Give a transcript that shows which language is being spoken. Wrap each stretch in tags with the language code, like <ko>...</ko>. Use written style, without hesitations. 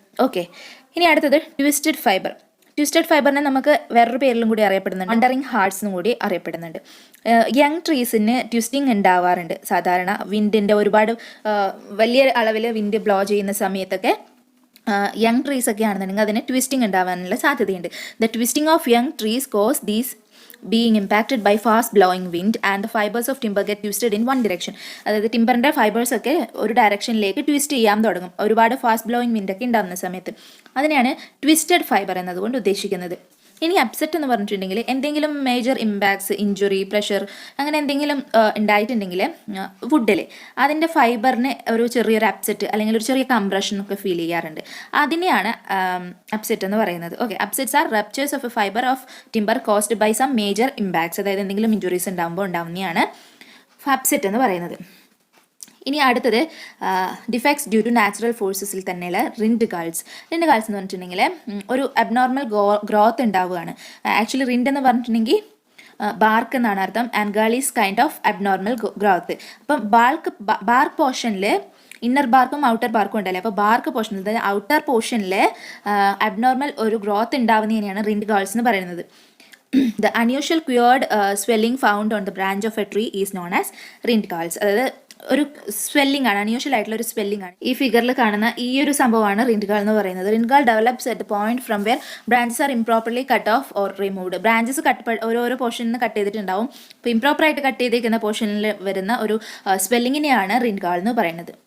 <ml>Okay, ഇനി അടുത്തത് twisted ഫൈബറിനെ നമുക്ക് വേറൊരു പേരിലും കൂടി അറിയപ്പെടുന്നുണ്ട്. വണ്ടറിങ് ഹാർട്സ് എന്നും കൂടി അറിയപ്പെടുന്നുണ്ട്. യങ് ട്രീസിന് ട്വിസ്റ്റിംഗ് ഉണ്ടാവാറുണ്ട്. സാധാരണ വിൻഡിൻ്റെ ഒരുപാട് വലിയ അളവിൽ വിൻഡ് ബ്ലോ ചെയ്യുന്ന സമയത്തൊക്കെ യങ് ട്രീസ് ഒക്കെ ആണെന്നുണ്ടെങ്കിൽ അതിന് ട്വിസ്റ്റിംഗ് ഉണ്ടാവാനുള്ള സാധ്യതയുണ്ട്.</ml> <en>The twisting of young trees cause these being impacted by fast blowing wind and the fibers of timber get twisted in one direction.</en> <ml>അതായത് ടിമ്പറിൻ്റെ ഫൈബേഴ്സ് ഒക്കെ ഒരു ഡയറക്ഷനിലേക്ക് ട്വിസ്റ്റ് ചെയ്യാൻ തുടങ്ങും ഒരുപാട് ഫാസ്റ്റ് ബ്ലോയിങ് വിൻഡ് ഒക്കെ ഉണ്ടാകുന്ന സമയത്ത്. അതിനെയാണ് ട്വിസ്റ്റഡ് ഫൈബർ എന്നതുകൊണ്ട് ഉദ്ദേശിക്കുന്നത്. ഇനി അപ്സെറ്റ് എന്ന് പറഞ്ഞിട്ടുണ്ടെങ്കിൽ എന്തെങ്കിലും മേജർ ഇമ്പാക്ട്സ്, ഇഞ്ചുറി, പ്രഷർ അങ്ങനെ എന്തെങ്കിലും ഉണ്ടായിട്ടുണ്ടെങ്കിൽ വുഡിൽ അതിൻ്റെ ഫൈബറിന് ഒരു ചെറിയൊരു അപ്സെറ്റ് അല്ലെങ്കിൽ ഒരു ചെറിയ കംപ്രഷൻ ഒക്കെ ഫീൽ ചെയ്യാറുണ്ട്. അതിനെയാണ് അപ്സെറ്റ് എന്ന് പറയുന്നത്. Okay,</ml> <en>Upsets are ruptures of a fibre of timber caused by some major impacts.</en> <ml>അതായത് എന്തെങ്കിലും ഇഞ്ചുറീസ് ഉണ്ടാകുമ്പോൾ ഉണ്ടാവുന്നതാണ് അപ്സെറ്റ് എന്ന് പറയുന്നത്. ഇനി അടുത്തത് ഡിഫക്ട്സ് ഡ്യൂ ടു നാച്ചുറൽ ഫോഴ്സസിൽ തന്നെയുള്ള റിൻഡ് ഗാൾസ് എന്ന് പറഞ്ഞിട്ടുണ്ടെങ്കിൽ ഒരു അബ്നോർമൽ ഗ്രോത്ത് ഉണ്ടാവുകയാണ്. ആക്ച്വലി റിൻഡ് എന്ന് പറഞ്ഞിട്ടുണ്ടെങ്കിൽ ബാർക്ക് എന്നാണ് അർത്ഥം.</ml> <en>And gall is kind of abnormal growth.</en> <ml>അപ്പം ബാർക്ക് പോർഷനിൽ ഇന്നർ ബാർക്കും ഔട്ടർ ബാർക്കും ഉണ്ടല്ലേ. അപ്പോൾ ബാർക്ക് പോർഷൻ, അതായത് ഔട്ടർ പോർഷനിൽ അബ്നോർമൽ ഒരു ഗ്രോത്ത് ഉണ്ടാവുന്നതിനെയാണ് റിൻഡ്ഗാൾസ് എന്ന് പറയുന്നത്.</ml> <en>The unusual cured swelling found on the branch of a tree is known as rindgals.</en> <ml>അതായത് ഒരു സ്വെല്ലിംഗ് ആണ്, അൺയൂഷ്വൽ ആയിട്ടുള്ള ഒരു സ്വെല്ലിംഗ് ആണ്. ഈ ഫിഗറിൽ കാണുന്ന ഈ ഒരു സംഭവമാണ് റിൻഡ്ഗാൾ എന്ന് പറയുന്നത്.</ml> <en>Rind gall develops at point from where branches are improperly cut off or removed.</en> <ml>Branches ഓരോരോ പോർഷനിൽ നിന്ന് കട്ട് ചെയ്തിട്ടുണ്ടാവും. അപ്പോൾ ഇംപ്രോപ്പറായിട്ട് കട്ട് ചെയ്തിരിക്കുന്ന പോർഷനിൽ വരുന്ന ഒരു സ്വെല്ലിങ്ങിനെയാണ് റിൻഡ്ഗാൾ എന്ന് പറയുന്നത്.</ml>